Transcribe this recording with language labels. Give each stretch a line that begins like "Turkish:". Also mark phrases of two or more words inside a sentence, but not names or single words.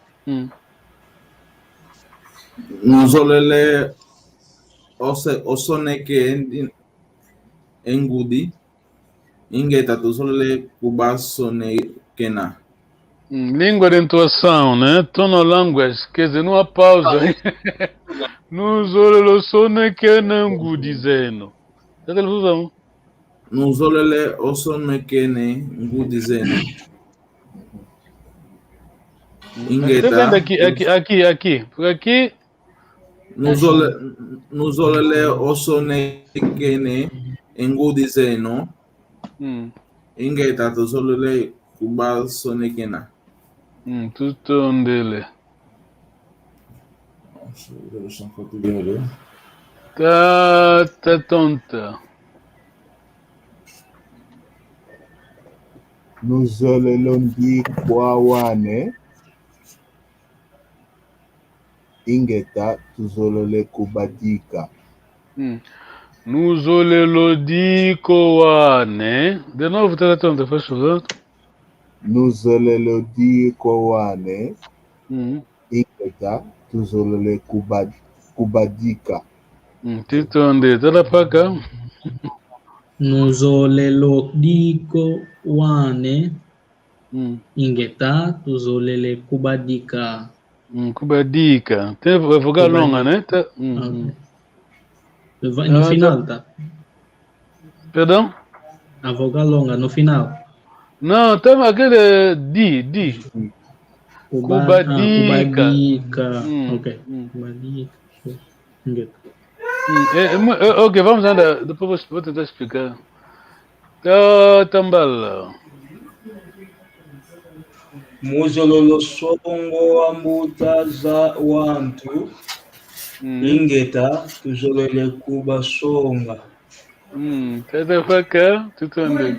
Kongo: Nozolele osoneke engudi ingeta tuzolele kubasonekena.
Portuguese: Língua de entoação, né? Tono language, quer dizer, numa pausa.
Kongo: Nuzolelo soneke nangu dizendo.
Portuguese: Tá televisão?
Kongo: Nuzolele osonekene ngudi zenu. Ingeta.
Portuguese: Aqui. Por aqui.
Kongo: Nuzolele osonekene engudi zenu. Ingeta tuzolele kubasonekena.
Portuguese: Tutondele. Tá tonta.
Kongo: Nuzolelo ndikwa wane. Ingeta tuzolele kubadika. Nuzolelo diko wane.
Portuguese: De novo, tá tonta, faz favor.
Kongo: Nuzolelo diko wane. Ingeta tuzolele kubadika. Tutonde,
Portuguese: tá pra cá.
Kongo: Nuzolelo diko wane. Ingeta tuzolele kubadika. Kubadika.
Portuguese: Tem vogal longa, né? Tá. No final, tá? Perdão? A vogal longa, no final. Não, tem aquele di. Kubadika. Ok. Kubadika. Ok, vamos andar. Depois vou tentar explicar.
Kongo: Tambala. Muzololo songo ambuta za wantu ingeta tuzolele kubasonga. Tata paka tutondele.